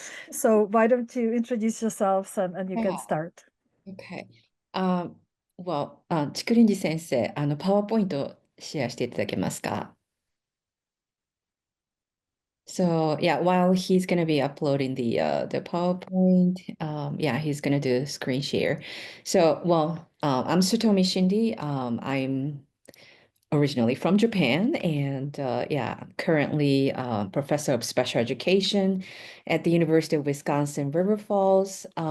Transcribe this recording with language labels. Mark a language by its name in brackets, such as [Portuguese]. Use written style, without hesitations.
[English] So why don't you introduce yourselves and you can start. Okay. Well, [Japanese] ちくりんじ先生、パワーポイントシェアしていただけますか？ [English] So yeah, while he's gonna be uploading the PowerPoint, yeah, he's gonna do screen share. So I'm Sutomi Shindi. I'm originally from Japan, and yeah, currently professor of special education at the University of Wisconsin River Falls.